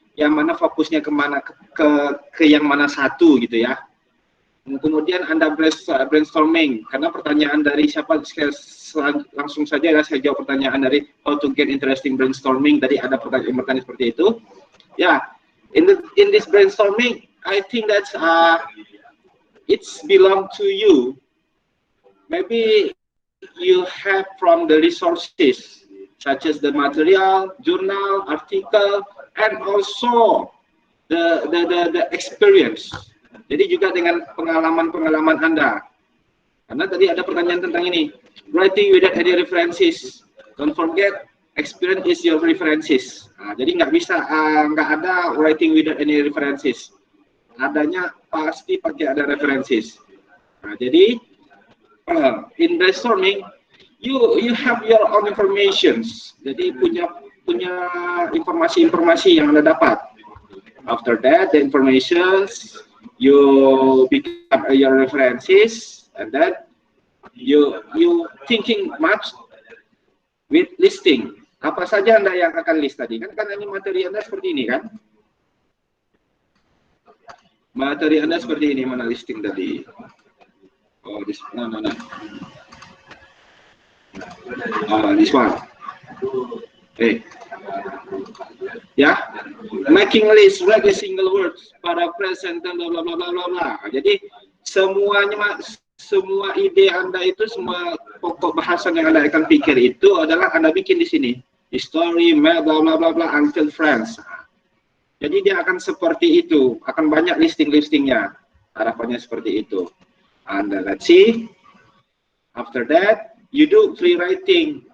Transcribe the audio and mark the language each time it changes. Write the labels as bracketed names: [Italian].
[Indonesian] yang mana fokusnya kemana ke yang mana satu gitu ya. Kemudian Anda brainstorming, karena pertanyaan dari siapa, langsung saja ya, saya jawab pertanyaan dari [English] how to get interesting brainstorming. [Indonesian] Tadi ada pertanyaan seperti itu. [English] Ya, in this brainstorming, I think that it's belong to you. Maybe you have from the resources such as the material, journal, article, and also the experience. [Indonesian] Jadi juga dengan pengalaman-pengalaman Anda. Karena tadi ada pertanyaan tentang ini, [English] writing without any references. Don't forget, experience is your references. [Indonesian] Nah, jadi nggak bisa, nggak ada [English] writing without any references. [Indonesian] Adanya pasti pakai ada [English] references. [Indonesian] Nah, jadi [English] in brainstorming, you have your own informations. [Indonesian] Jadi punya informasi-informasi yang Anda dapat. [English] After that, the informations you become your references, and then you thinking much with listing. [Indonesian] Apa saja Anda yang akan list tadi? Kan ini materi Anda seperti ini kan? Materi Anda seperti ini, mana listing tadi? [English] Oh, this no. This one. Ya, making list, write a single words, paraphrase, sentence, bla bla bla bla bla. [Indonesian] Jadi semuanya, semua ide Anda itu, semua pokok bahasan yang Anda akan pikir itu adalah Anda bikin di sini. [English] History, map, bla bla bla bla, until friends. [Indonesian] Jadi dia akan seperti itu, akan banyak listing-listingnya. Harapannya seperti itu. [English] And let's see. After that, you do free writing.